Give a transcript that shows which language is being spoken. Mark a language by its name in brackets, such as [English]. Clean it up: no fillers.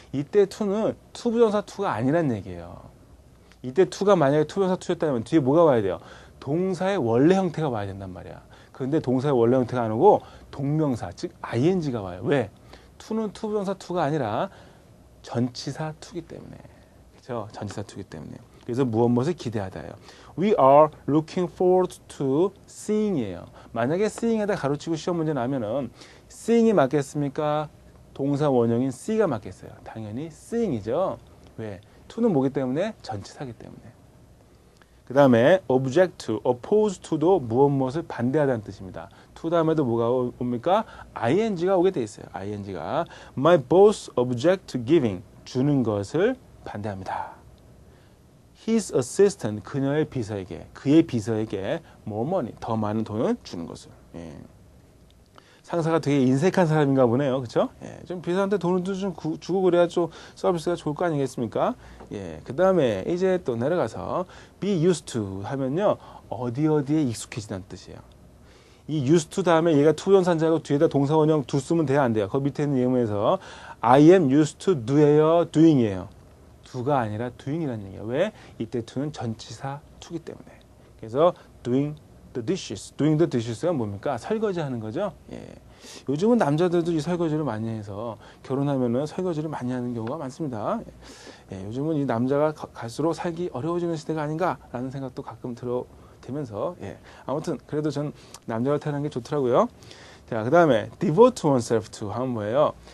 [Korean] 이때 to는 투부정사 to가 아니란 얘기예요. 이때 to가 만약에 투부정사 to였다면 뒤에 뭐가 와야 돼요? 동사의 원래 형태가 와야 된단 말이야. 그런데 동사의 원래 형태가 안 오고 동명사, 즉 ing가 와요. 왜? to는 투부정사 to가 아니라 전치사 to이기 때문에. 그렇죠? 전치사 to이기 때문에. 그래서 무엇을 기대하다예요. [English] We are looking forward to seeing이에요. [Korean] 만약에 seeing에다 가로치고 시험 문제 나면은 seeing이 맞겠습니까? 동사 원형인 see가 맞겠어요. 당연히 seeing이죠. 왜? to는 뭐기 때문에? 전치사기 때문에. 그 다음에 object to, oppose to도 무엇을 반대하다는 뜻입니다. to 다음에도 뭐가 옵니까? ing가 오게 돼 있어요. ing가 [English] my boss object to giving, [Korean] 주는 것을 반대합니다. [English] his assistant, [Korean] 그녀의 비서에게, 그의 비서에게 [English] more money, [Korean] 더 많은 돈을 주는 것을. 예. 상사가 되게 인색한 사람인가 보네요. 그렇죠? 예, 좀 비서한테 돈을 좀 주고 그래야 좀 서비스가 좋을 거 아니겠습니까? 예, 그 다음에 이제 또 내려가서 be used to 하면요. 어디에 익숙해지다는 뜻이에요. 이 used to 다음에 얘가 투부정사인자고 뒤에다 동사 원형 do 쓰면 돼야 안 돼요. 그 밑에 있는 예문에서 [English] I am used to do [Korean] 예요, doing이에요. do가 아니라 doing이라는 얘기예요. 왜? 이때 to는 전치사 to기 때문에. 그래서 [English] doing the dishes. [Korean] doing the dishes가 뭡니까? 설거지 하는 거죠. 예. 요즘은 남자들도 이 설거지를 많이 해서 결혼하면은 설거지를 많이 하는 경우가 많습니다. 예. 요즘은 이 남자가 갈수록 살기 어려워지는 시대가 아닌가라는 생각도 가끔 들면서 예. 아무튼 그래도 전 남자가 태어난 게 좋더라고요. 자, 그 다음에 devote oneself to 하면 뭐예요?